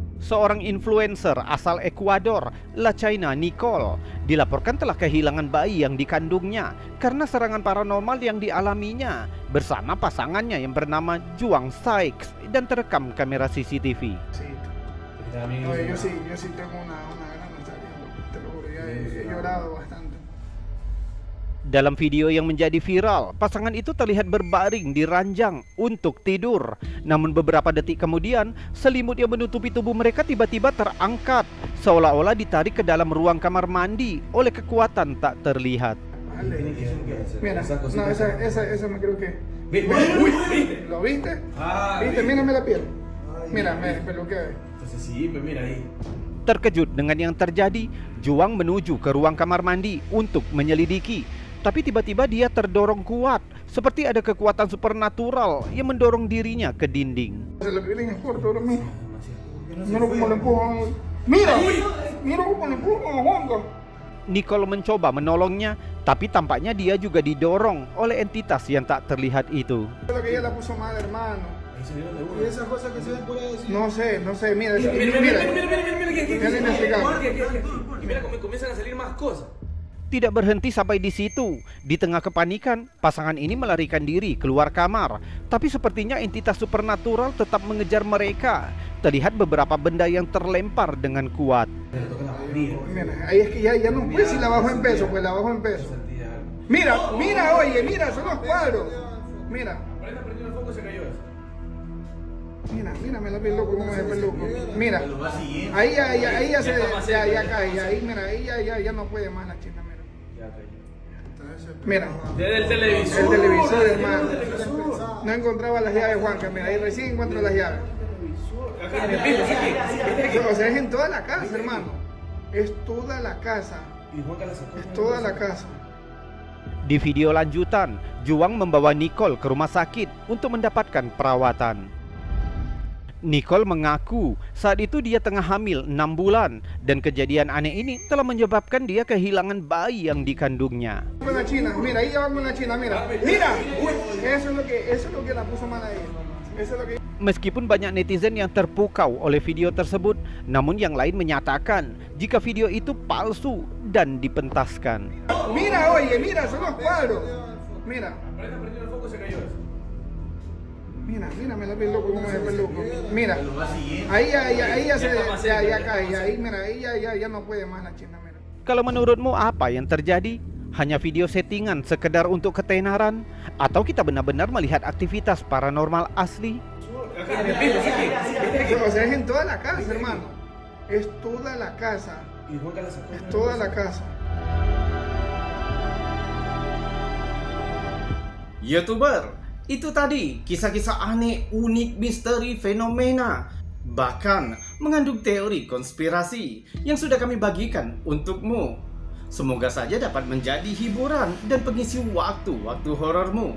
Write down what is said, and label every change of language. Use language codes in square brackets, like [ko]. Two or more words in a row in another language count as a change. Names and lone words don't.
[id] seorang influencer asal Ekuador, La China Nicole, dilaporkan telah kehilangan bayi yang dikandungnya karena serangan paranormal yang dialaminya bersama pasangannya yang bernama Juang Sykes dan terekam kamera CCTV. [es] No, yo sí tengo una gran nostalgia, te lo juro, he llorado bastante. [id] Dalam video yang menjadi viral, pasangan itu terlihat berbaring di ranjang untuk tidur. Namun beberapa detik kemudian, selimut yang menutupi tubuh mereka tiba-tiba terangkat, seolah-olah ditarik ke dalam ruang kamar mandi oleh kekuatan tak terlihat. [es] Mira, no, esa me creo que... ¿Lo viste? ¿Viste? Mírame la piel. Mira, me peluqué. Entonces sí, pues mira ahí. [id] Terkejut dengan yang terjadi, Juang menuju ke ruang kamar mandi untuk menyelidiki. Tapi tiba-tiba dia terdorong kuat, seperti ada kekuatan supernatural yang mendorong dirinya ke dinding. Nicole mencoba menolongnya, tapi tampaknya dia juga didorong oleh entitas yang tak terlihat itu. [es] No sé, mira, [id] Tidak berhenti sampai di situ. Di tengah kepanikan, pasangan ini melarikan diri keluar kamar. Tapi sepertinya entitas supernatural tetap mengejar mereka. Terlihat beberapa benda yang terlempar dengan kuat. [es] Mira, ahí es que ya no pues si la bajo en peso, pues la bajo en peso. Mira, oye, mira, son los cuadros. Mira. Mira, me lo vi loco, como me loco. Mira, ahí ya cae, ahí, mira, ahí ya no puede más la china, mira. Mira, desde el televisor. El televisor, hermano. No encontraba las llaves, Juanca, mira, ahí recién encuentro las llaves. O sea, es en toda la casa, hermano. Es toda la casa. Es toda la casa. [id] Di video lanjutan, Juang membawa Nicole ke rumah sakit untuk mendapatkan perawatan. Nicole mengaku saat itu dia tengah hamil 6 bulan dan kejadian aneh ini telah menyebabkan dia kehilangan bayi yang dikandungnya. Meskipun banyak netizen yang terpukau oleh video tersebut, namun yang lain menyatakan jika video itu palsu dan dipentaskan. [es] Mira, oye, mira, son los cuadros. Mira. Mira, me lo vi loco, como me loco. Mira, ahí ya cae, ahí, mira, ahí ya no puede más la china, mira. [id] Kalau menurutmu apa yang terjadi? Hanya video settingan sekedar untuk ketenaran? Atau kita benar-benar melihat aktivitas paranormal asli? [es] O sea, es en toda la casa, hermano. Es toda la casa. Es toda la casa. [id] YouTuber, itu tadi kisah-kisah aneh, unik, misteri, fenomena, bahkan mengandung teori konspirasi yang sudah kami bagikan untukmu. Semoga saja dapat menjadi hiburan dan pengisi waktu-waktu horormu.